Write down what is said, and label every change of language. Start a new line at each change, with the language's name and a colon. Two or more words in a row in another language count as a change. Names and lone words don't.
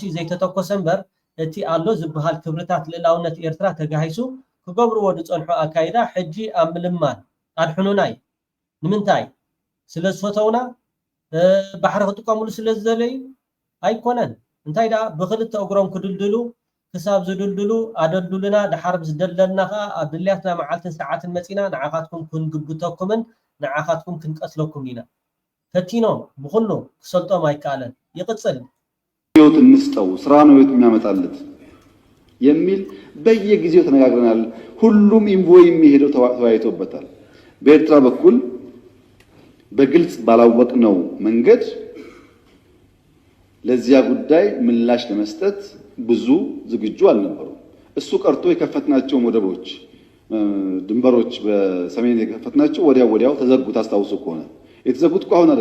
Tigrinya: ዘይተተኮሰ እምበር እቲ ኣሎ ዝበሃል ክብርታት ልዕላውነት ኤርትራ ተጋሂሱ ክገብርዎ ዝፀንሑ ኣካይዳ ሕጂ ኣብ ምልማል ኣድሕኑናይ ንምንታይ ስለ ዝፈተውና ባሕሪ ክጥቀምሉ ስለ ዝደለዩ ኣይኮነን እንታይ ደኣ ብክልተ እግሮም ክድልድሉ ክሳብ ዝድልድሉ ኣደልዱልና ድሓር ዝደለልና ከዓ ኣብ ድልያትና መዓልትን ሰዓትን መፂና ንዓኻትኩም ክንግብተኩምን ንዓኻትኩም ክንቀትለኩም ኢና ፈቲኖም ብኩሉ ክሰልጦም አይካለን ይቅጽል
Amharic: ህይወት እንስጠው ስራ ነው ህይወት የሚያመጣለት የሚል በየጊዜው ተነጋግረናል። ሁሉም ኢንቮይ የሚሄደው ተወያይቶበታል። በኤርትራ በኩል በግልጽ ባላወቅነው መንገድ ለዚያ ጉዳይ ምላሽ ለመስጠት ብዙ ዝግጁ አልነበሩ። እሱ ቀርቶ የከፈትናቸው ወደቦች ድንበሮች በሰሜን የከፈትናቸው ወዲያው ተዘጉ። ታስታውሱ ከሆነ የተዘጉት እኮ